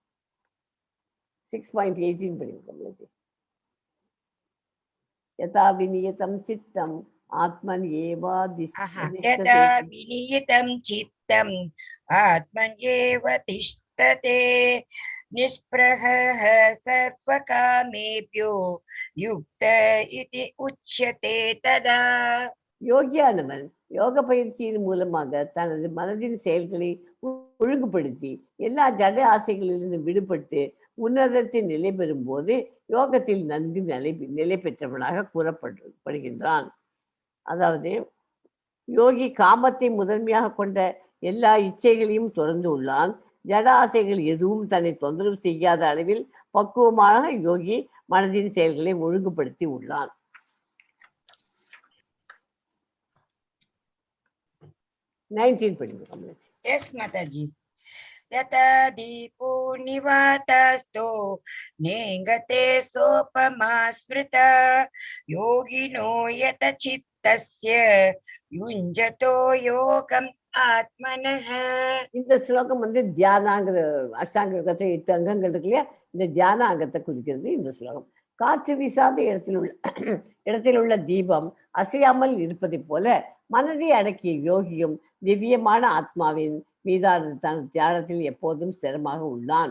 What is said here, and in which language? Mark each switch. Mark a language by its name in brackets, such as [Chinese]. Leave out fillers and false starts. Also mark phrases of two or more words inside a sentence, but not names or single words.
[Sanskrit] 6.18 படிங்க. यदा विनियतं चित्तम् आत्मन् एवा यदा विनियतं चित्तम् आत्मन् एव तिष्ठते निष्प्रहः सर्वकामेभ्यो युक्त इति उच्यते तदा [Tamil] யோகியானவன் யோக பயிற்சியின் மூலமாக தனது மனதின் செயல்களை ஒழுங்குபடுத்தி எல்லா ஜட ஆசைகளிலிருந்து விடுபட்டு உன்னதத்தில் நிலை பெறும் போது யோகத்தில் நன்கு நிலை பெற்றவனாக கூறப்படுகின்றான். அதாவது யோகி காமத்தை முதன்மையாக கொண்ட எல்லா இச்சைகளையும் தொடர்ந்து உள்ளான். ஜட ஆசைகள் எதுவும் தன்னை தொந்தரவு செய்யாத அளவில் பக்குவமாக யோகி மனதின் செயல்களை ஒழுங்குபடுத்தி உள்ளான். 19 படிங்க. [English] Yes, Mataji. [Sanskrit] यथा दीपो निवातस्थो नेङ्गते सोपमा स्मृता योगिनो यत चित्तस्य युञ्जतो योगम् आत्मनः. [Tamil] இந்த ஸ்லோகம் தியானாங்கிற அஷ்டாங்க யோகத்தை 8 அங்கங்கள் இருக்கு இல்லையா, இந்த தியான அங்கத்தை குறிக்கிறது இந்த ஸ்லோகம். காற்று வீசாத இடத்தில் உள்ள தீபம் அசையாமல் இருப்பதை போல மனதை அடக்கிய யோகியும் திவ்யமான ஆத்மாவின் மீதான தன் தியானத்தில் எப்போதும் ஸ்திரமாக உள்ளான்.